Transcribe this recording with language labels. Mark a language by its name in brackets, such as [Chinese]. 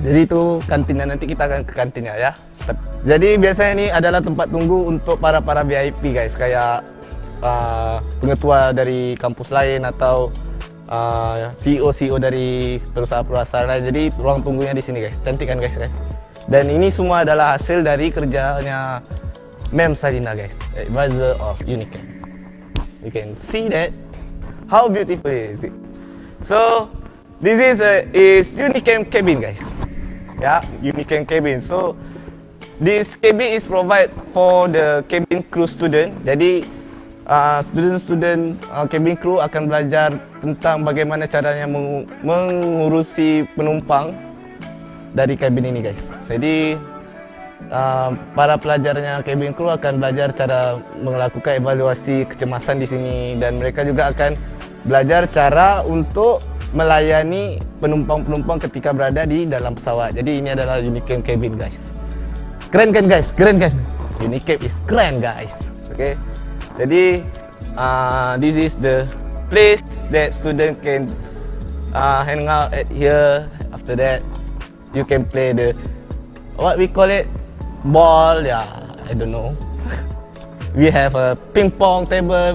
[Indonesian] Jadi itu kantinnya, nanti kita akan ke kantinnya ya. Jadi biasanya ini adalah tempat tunggu untuk para VIP guys, kayak pengetua dari kampus lain atau CEO dari perusahaan-perusahaan lain. Jadi ruang tunggunya di sini guys. Cantik kan guys? Dan ini semua adalah hasil dari kerjanya Mem Salina guys, [English] advisor of Unicamp. You can see that how beautiful is it. So this is Unicamp cabin guys. Yeah, Unicamp cabin. So this cabin is provided for the cabin crew student. [Indonesian] Jadi student cabin crew akan belajar tentang bagaimana caranya mengurusi penumpang dari kabin ini guys. Jadi para pelajarnya cabin crew akan belajar cara melakukan evaluasi kecemasan di sini, dan mereka juga akan belajar cara untuk melayani penumpang-penumpang ketika berada di dalam pesawat. Jadi ini adalah Unicamp cabin guys. Keren kan guys? Keren kan? [English] Unicamp is keren guys. [Indonesian] Okay. Jadi [English] this is the place that student can hang out at here. After that, you can play the what we call it ball. Yeah, I don't know. We have a ping pong table.